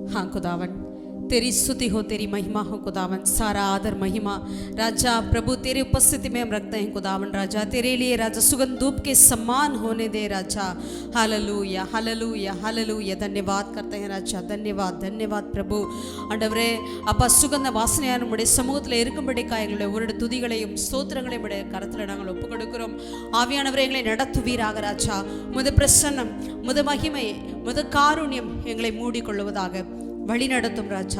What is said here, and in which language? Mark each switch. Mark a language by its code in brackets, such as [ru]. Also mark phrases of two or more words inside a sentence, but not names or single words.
[hi] खुदावन, तेरी स्तुति हो, तेरी महिमा हो खुदावन, सारा आदर महिमा राजा प्रभु तेरी उपस्थिति में हम रखते हैं खुदावन। राजा तेरे लिए राजा सुगंध धूप के समान होने दे राजा। हालेलुया हालेलुया हालेलुया। धन्यवाद करते हैं राजा, धन्यवाद धन्यवाद प्रभु। [ta] ஆண்டவரே அப்பா, சுகந்த வாசனையான நம்முடைய சமூகத்தில் இருக்கும்படிக்காக எங்களுடைய ஒரு துதிகளையும் ஸ்தோத்திரங்களையும் உடைய கரத்தில் நாங்கள் ஒப்புக் கொடுக்கிறோம். ஆவியானவரே எங்களை நடத்துவீராக ராஜா. முத பிரசன்னம், முத மகிமை, முத காருண்யம் எங்களை மூடிக்கொள்வதாக வழி நடத்தும் ராஜா.